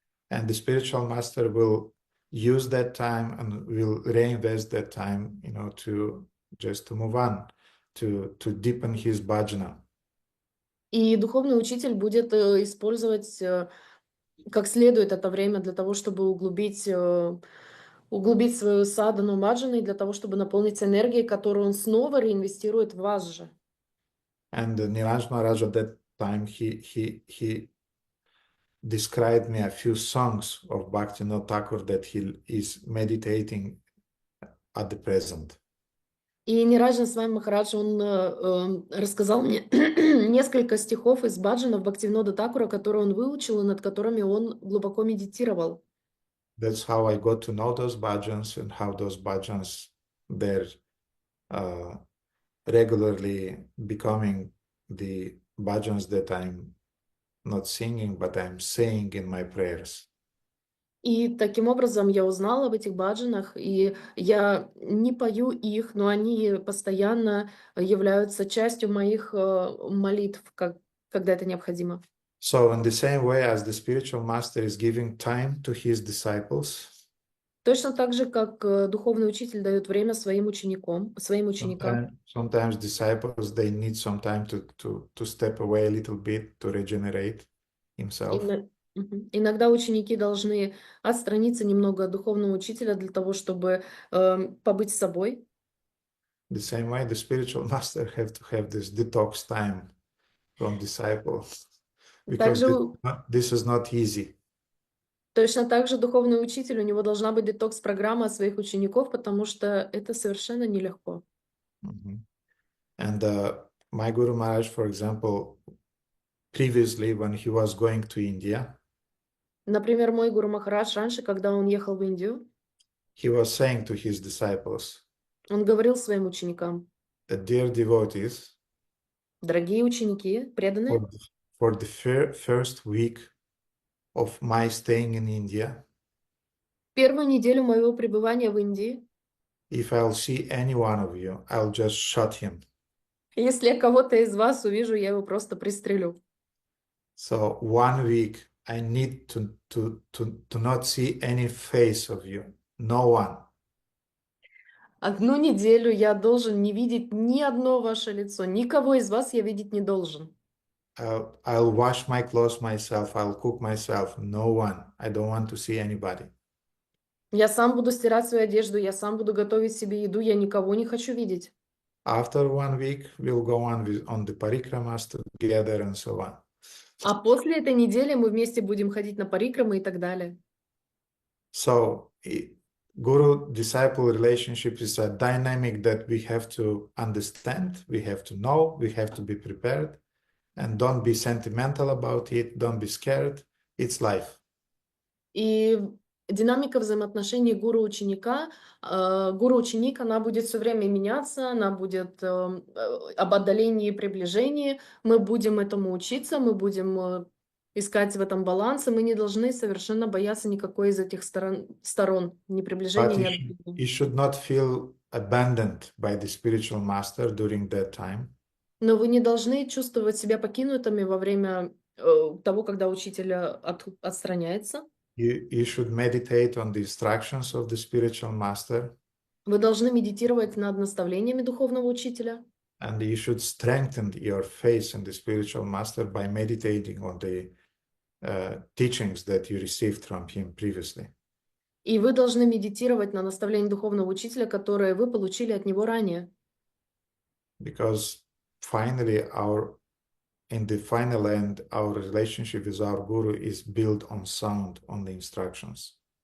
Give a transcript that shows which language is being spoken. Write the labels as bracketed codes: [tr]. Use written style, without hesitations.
[en] And the spiritual master will use that time and will reinvest that time, to move on, to deepen his bhajana. [ru] И духовный учитель будет использовать как следует это время для того, чтобы углубить свою садану баджаны, и для того, чтобы наполниться энергией, которую он снова реинвестирует в вас же. [en] And Niraj Maharaj at that time, he described me a few songs of Bhaktivinoda Thakur that he is meditating at the present. [ru] И Нираджан с вами Махарадж, он рассказал мне несколько стихов из баджанов Бхактивинода Thakura, которые он выучил и над которыми он глубоко медитировал. [en] That's how I got to know those bhajans and how those bhajans, they're regularly becoming the bhajans that I'm not singing, but I'm saying in my prayers. [ru] И таким образом я узнала об этих баджанах, и я не пою их, но они постоянно являются частью моих молитв, когда это необходимо. [en] So in the same way as the spiritual master is giving time to his disciples, [ru] Точно так же, как духовный учитель дает время своим ученикам. [en] sometimes disciples, they need some time to step away a little bit to regenerate himself. [ru] Иногда ученики должны отстраниться немного от духовного учителя для того, чтобы побыть с собой. [en] The same way, the spiritual master have to have this detox time from disciples because [ru] Также [en] this is not easy. [ru] точно так же духовный учитель, у него должна быть детокс-программа от своих учеников, потому что это совершенно нелегко. Mhm. [en] And my Guru Maharaj, for example, previously when he was going to India, [ru] Например, мой Гуру Махарадж раньше, когда он ехал в Индию, [en] he was saying to his disciples [ru] он говорил своим ученикам: [en] that dear devotees, [ru] дорогие ученики, преданные, [en] for the first week of my staying in India, [ru] первую неделю моего пребывания в Индии, [en] if I'll see any one of you, I'll just shot him. [ru] если я кого-то из вас увижу, я его просто пристрелю. [en] So 1 week, I need to not see any face of you, no one. [ru] Одну неделю я должен не видеть ни одно ваше лицо, никого из вас я видеть не должен. [en] I'll wash my clothes myself, I'll cook myself, no one. I don't want to see anybody. [ru] Я сам буду стирать свою одежду, я сам буду готовить себе еду, я никого не хочу видеть. [en] After 1 week, we'll go on the parikramas together and so on. [ru] А после этой недели мы вместе будем ходить на парикрамы и так далее. [en] So, guru-disciple relationship is a dynamic that we have to understand, we have to know, we have to be prepared, and don't be sentimental about it, don't be scared, it's life. [ru] И динамика взаимоотношений гуру-ученика, гуру-ученик, она будет все время меняться, она будет об отдалении и приближении. Мы будем этому учиться, мы будем искать в этом баланс, и мы не должны совершенно бояться никакой из этих сторон, ни приближения, [en] But [ru] ни [en] you [ru] отдаления. [en] should not feel abandoned by the spiritual master during that time. [ru] Но вы не должны чувствовать себя покинутыми во время того, когда учитель отстраняется. [en] You should meditate on the instructions of the spiritual master, [ru] Вы должны медитировать над наставлениями духовного учителя. [en] and you should strengthen your faith in the spiritual master by meditating on the teachings that you received from him previously. [ru] И вы должны медитировать на наставление духовного учителя, которое вы получили от него ранее. [en] Because finally, in the final end, our relationship with our guru is built on sound, on the instructions.